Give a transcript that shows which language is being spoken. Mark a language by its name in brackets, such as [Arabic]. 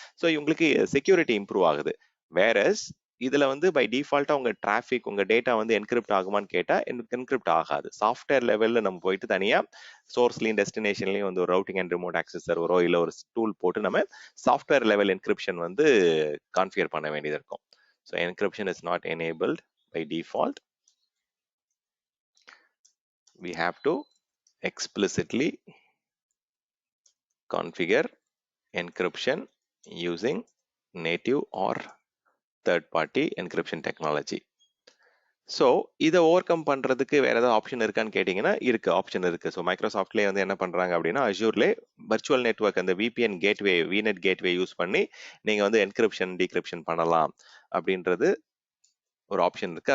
[Tamil] So உங்களுக்கு security improve ஆகுது. Whereas இதுல வந்து பை டிஃபால்ட்டா உங்க டிராஃபிக் உங்க டேட்டா வந்து என்கிரிப்ட் ஆகுமான்னு கேட்டா என்கிரிப்ட் ஆகாது. சாஃப்ட்வேர் லெவல்ல நம்ம போயிட்டு தனியா சோர்ஸ்லயும் டெஸ்டினேஷன்லயும் வந்து ஒரு ரவுட்டிங் அண்ட் ரிமோட் ஆக்சஸ் சர்வரோ இல்ல ஒரு டூல் போட்டு நம்ம சாஃப்ட்வேர் லெவல் என்கிரிப்ஷன் வந்து கான்ஃபிகர் பண்ண வேண்டியது இருக்கும். [English] So encryption is not enabled by default. We have to explicitly configure encryption using native or third party encryption technology. [Tamil] So இதை ஓவர் கம் பண்ணுறதுக்கு வேற ஏதாவது ஆப்ஷன் இருக்கான்னு கேட்டிங்கன்னா இருக்கு, ஆப்ஷன் இருக்கு. ஸோ மைக்ரோசாஃப்ட்லேயே வந்து என்ன பண்ணுறாங்க அப்படின்னா அஜூர்லே வர்ச்சுவல் நெட்வொர்க் அந்த VPN gateway vignette gateway use பண்ணி நீங்கள் வந்து என்கிரிப்ஷன் டீக்ரிப்ஷன் பண்ணலாம் அப்படின்றது ஒரு ஆப்ஷன் இருக்கு.